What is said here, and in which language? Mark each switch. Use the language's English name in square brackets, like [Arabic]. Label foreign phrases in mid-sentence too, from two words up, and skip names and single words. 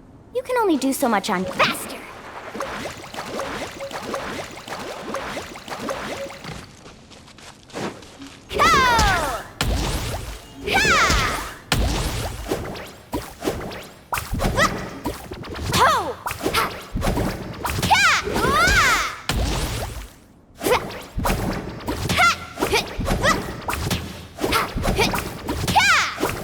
[English] You can only do so much on faster. Go! Ha! Ho! Ha! Ha! Wah! Ha! Hit! Ha! Hit! Ha!